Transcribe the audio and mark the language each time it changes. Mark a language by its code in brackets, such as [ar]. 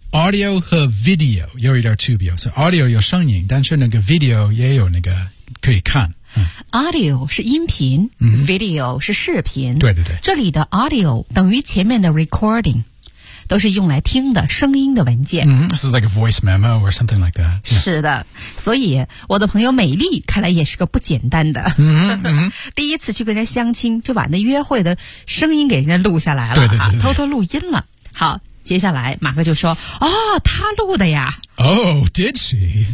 [zh] Audio 和 video 有一点区别，所以 audio 有声音，但是那个 video 也有那个可以看。 Audio 是音频、video 是视频。对对对。这里的 audio 等于前面的 recording. 都是用来听的声音的文件。 [en] This is like a voice memo or something like that.、 [zh] 是的，所以我的朋友美丽看来也是个不简单的。第一次去跟人相亲，就把那约会的声音给人家录下来了，对对对对对，偷偷录音了。好，接下来马克就说：“哦，他录的呀。 [en] ”Oh, did she?